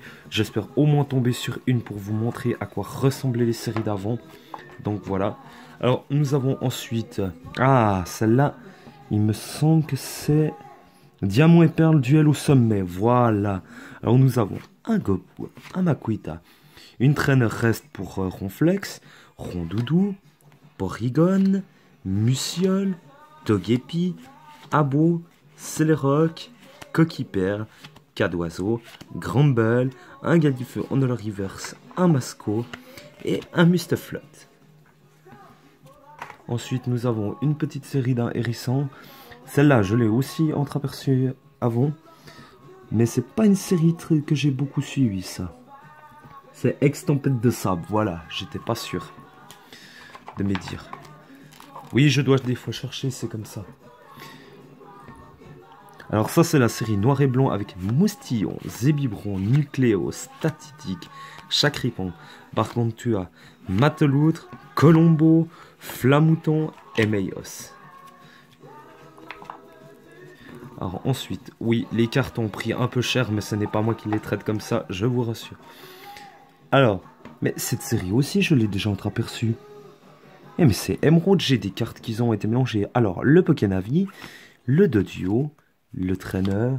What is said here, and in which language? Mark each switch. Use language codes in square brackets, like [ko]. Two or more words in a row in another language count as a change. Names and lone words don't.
[fr] J'espère au moins tomber sur une pour vous montrer à quoi ressemblaient les séries d'avant. Donc voilà. Alors, nous avons ensuite... celle-là, il me semble que c'est... Diamant et Perle, duel au sommet. Voilà. Alors, nous avons un Goku, un Makuhita, une traîne reste pour Ronflex, Rondoudou, Porygon, Musiole, Togepi, Abo, Celeroc, Coquille-Perle, Cadoiseau, Grumble, un Galifeu en Holo Reverse, un Masco et un Mustaflot. Ensuite, nous avons une petite série d'un hérisson. Celle-là, je l'ai aussi entreaperçue avant. Mais c'est pas une série que j'ai beaucoup suivie, ça. C'est Ex-Tempête de Sable, voilà. J'étais pas sûr de me dire. Oui, je dois des fois chercher, c'est comme ça. Alors ça, c'est la série Noir et Blanc avec Moustillon, Zébibron, Nucléo, Statistique, Chacripon, Bargantua, Mateloutre, Colombo, Flamouton et Meios. Alors ensuite, oui, les cartes ont pris un peu cher, mais ce n'est pas moi qui les traite comme ça, je vous rassure. Alors, mais cette série aussi, je l'ai déjà entreaperçue. Eh mais c'est Emerald, j'ai des cartes qui ont été mélangées. Alors, le Pokénavi, le Doduo, le Trainer.